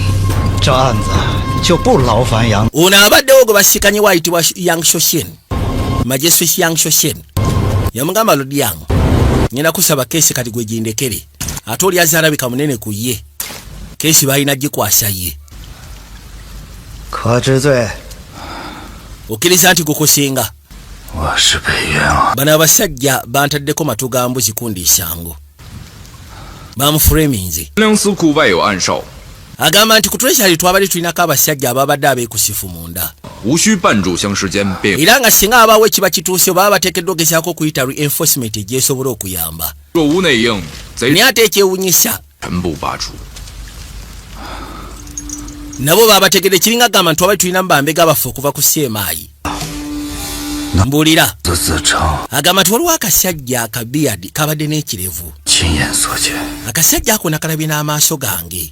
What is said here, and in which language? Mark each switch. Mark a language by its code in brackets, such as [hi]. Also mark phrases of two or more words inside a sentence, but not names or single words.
[lg] ono abaddewo gwe basikanye waayitibwa Yang Shoshen Magistrate Yang Shoshen yamugamba Lodi Yanga ngenda kusaba keesi kati gwe gindekere ate oli azaalabika munene ku ye keesi balina gikwasa ye okkiriza nti gukusinga bano abasajja bantaddeko matu ga mbuzi kundi isango bamuframinze. [zh] 粮司库外有暗哨， [lg] agamba nti ku treasury twabali tulinako abasajja ababadde abeekusifu munda, [zh] 无需半炷香时间便 [lg] era nga singa abaawo ekiba kituuse baba bateekeddwa ogezaako okuyita reinforcement egyesobola okuyamba. [zh] 若无内应，贼 [lg] naye ate ekyewunyisa [zh] 全部拔除。 [lg] nabo babategedde kiringa gamba nti twabali tulina mbambega baffe okuva ku CMI. Mbuulira agamba nti waliwo akasajja akabiyadi kabadde n'ekirevu. Akasajja ako nakalabye n'amaaso gange.